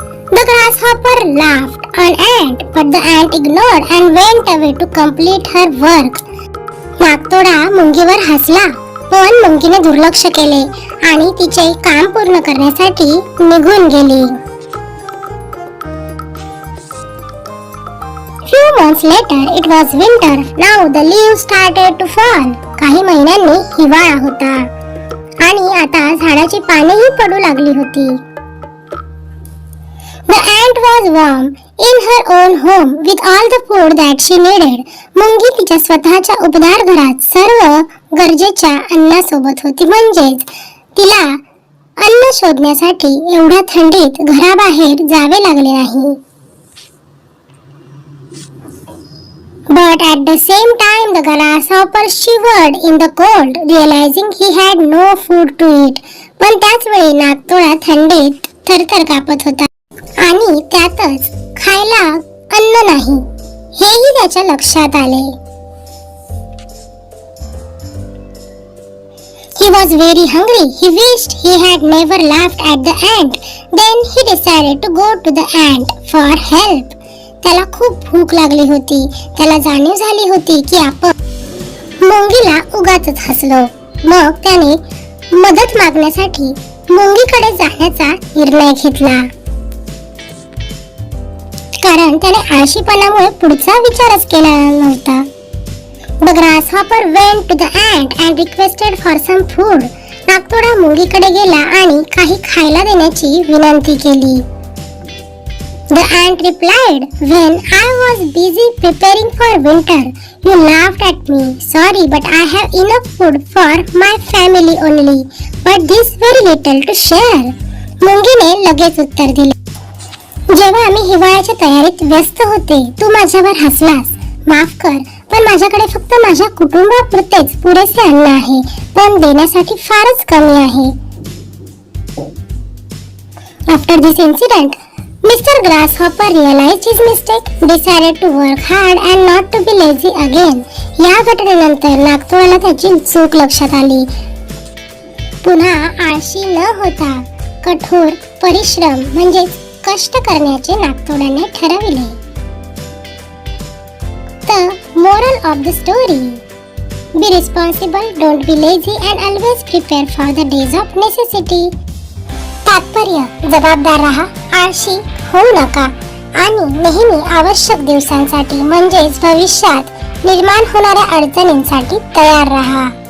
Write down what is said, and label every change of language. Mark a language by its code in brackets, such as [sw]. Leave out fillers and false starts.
[en] The grasshopper laughed an ant, but the ant ignored and went away to complete her work. [mr] नाकतोडा मुंगीवर हसला, पण मुंगीने दुर्लक्ष केले आणि तिचे काम पूर्ण करण्यासाठी निघून गेली. [en] Few months later, it was winter. Now the leaves started to fall. [mr] काही महिन्यांनी हिवाळा होता आणि आता झाडाची पानेही पडू लागली होती. [en] The ant was warm in her own home with all the food that she needed. [mr] मुंगी तिच्या स्वतःच्या उबदार घरात सर्व गरजेच्या अन्नासोबत होती, म्हणजेच तिला अन्न शोधण्यासाठी एवढ्या थंडीत घराबाहेर जावे लागले नाही. [en] But at the same time the grasshopper shivered in the cold, realizing he had no food to eat. [mr] पण त्याच वेळी नाकतोडा थंडीत थरथर कापत होता आणि त्यातच खायला अन्न नाही हेही त्याच्या लक्षात आले. [en] He was very hungry. He wished he had never laughed at the ant. Then he decided to go to the ant for help. [mr] त्याला खूप भूक लागली होती. त्याला जाणीव झाली होती की आपण मुंगीला उगाचच हसलो. मग त्याने मदत मागण्यासाठी मुंगीकडे जाण्याचा निर्णय घेतला, कारण त्याने आळशीपणामुळे पुढचा विचारच केला नव्हता. [en] The grasshopper went to the ant and requested for some food. [mr] नाकतोडा मुंगीकडे गेला आणि काही खायला देण्याची विनंती केली. [en] The ant replied, when I was busy preparing for winter, you laughed at me. Sorry, but I have enough food for my family only, but this very little to share. [mr] मुंगीने लगेच उत्तर दिले, जेव्हा आम्ही हिवाळ्याच्या तयारीत व्यस्त होते, तू माझ्यावर हसलास. माफ कर, पण माझ्याकडे फक्त माझ्या कुटुंबापुरतेच पुरेसे अन्न आहे, पण देण्यासाठी फारच कमी आहे. [en] After this incident, Mr. Grasshopper realized his mistake, decided to work hard and not to be lazy again. [mr] या घटनेनंतर नाकतोडाला त्याची चूक लक्षात आली. पुन्हा आळशी न होता कठोर परिश्रम म्हणजे कष्ट करण्याचे नाकतोडाने ठरविले. [en] The moral of the story: be responsible, don't be lazy, and always prepare for the days of necessity. [mr] तात्पर्य: जबाबदार राहा, आळशी होऊ नका आणि नेहमी आवश्यक दिवसांसाठी म्हणजेच भविष्यात निर्माण होणाऱ्या अडचणींसाठी तयार राहा.